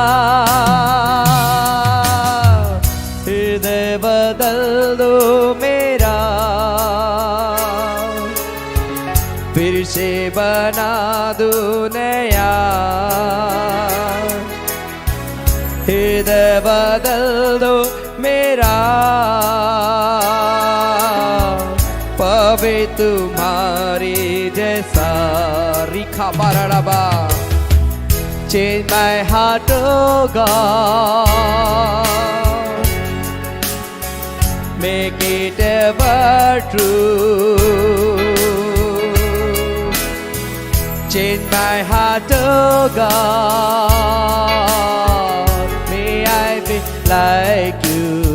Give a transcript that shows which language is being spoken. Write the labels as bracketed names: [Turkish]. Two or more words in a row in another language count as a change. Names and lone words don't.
[Hindi] हृदय बदल दो मेरा, फिर से बना दो नया। हृदय बदल दो मेरा, पवे तुम्हारे जैसा। रिखा बाराबा। [English] Change my heart, oh God, make it ever true. Change my heart, oh God, may I be like you.